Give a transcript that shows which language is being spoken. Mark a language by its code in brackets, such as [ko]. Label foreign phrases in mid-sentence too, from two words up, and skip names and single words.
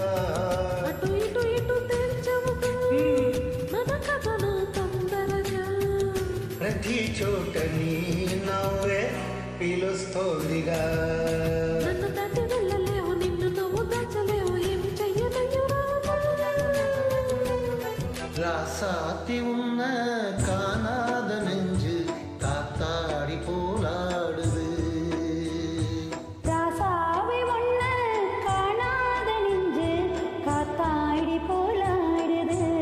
[te] అటు ఇటు ఇటు తెంచవుగా మన కథను తొందరగా ప్రతి చోట నీ నవ్వే పిలుస్తోందిగా నన్ను దాటి వెళ్ళలేవు నిన్ను నువ్వు దాచలేవు ఏమి చెయ్యలేవు [ta] ராசாத்தி உன்ன காணாத நெஞ்சு காத்தாடி போலாடுது ராசாவை ஒண்ண காணாத நெஞ்சு காத்தாடி போலாடுது